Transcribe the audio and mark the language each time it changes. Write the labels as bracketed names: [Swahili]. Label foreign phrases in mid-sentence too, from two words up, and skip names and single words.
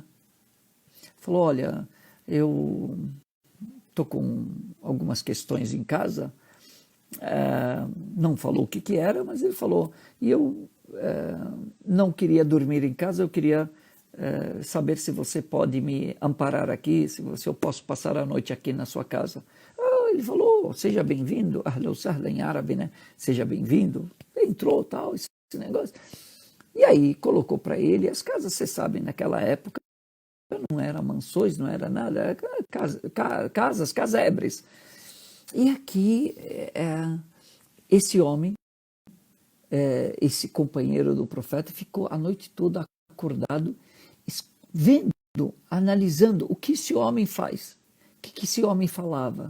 [Portuguese] Falou, olha, eu estou com algumas questões em casa, não falou o que era, mas ele falou, e eu não queria dormir em casa, eu queria saber se você pode me amparar aqui, se eu posso passar a noite aqui na sua casa. Ele falou, seja bem-vindo, [Arabic] أهلا وسهلا [Portuguese] em árabe, né? Seja bem-vindo, entrou tal, esse negócio. E aí colocou para ele, as casas, você sabe, naquela época, não eram mansões, não era nada, era casebres. E aqui, esse homem, esse companheiro do profeta, ficou a noite toda acordado, vendo, analisando o que esse homem faz, o que esse homem falava.